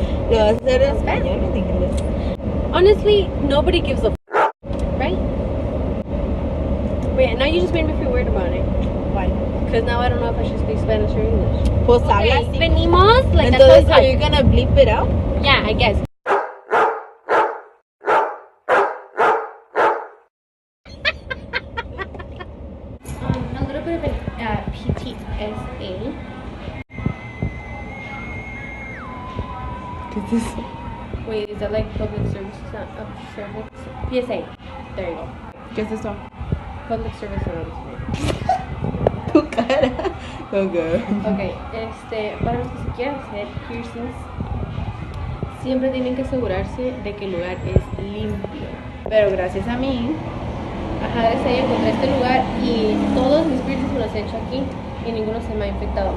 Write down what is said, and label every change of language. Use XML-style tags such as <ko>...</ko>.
<es>Lo vas a hacer en español o en inglés.</es> <en>Honestly, nobody gives a right? Wait, now you just made me feel weird about it. Why? Because now I don't know if I should speak Spanish or English.</en> <es>Pues habla Okay, así. venimos,</es> <en>like</en> <es>Entonces,</es> <en>that's are you gonna bleep it out? yeah, I guess. A little bit of an PTSA.</en> <es>¿Qué es eso?</es> <en>Wait, is that like public service? Service? PSA. There you go.</en> <es>¿Qué es eso?</es> <en>Public service announcement.</en> <es>Tu cara.</es> <en>Okay.</en> <es>Ok, para los que se quieran hacer piercings, siempre tienen que asegurarse de que el lugar es limpio. Pero gracias a mí. Ajá, gracias a ella encontré este lugar y todos mis piercings me los he hecho aquí y ninguno se me ha infectado.</es>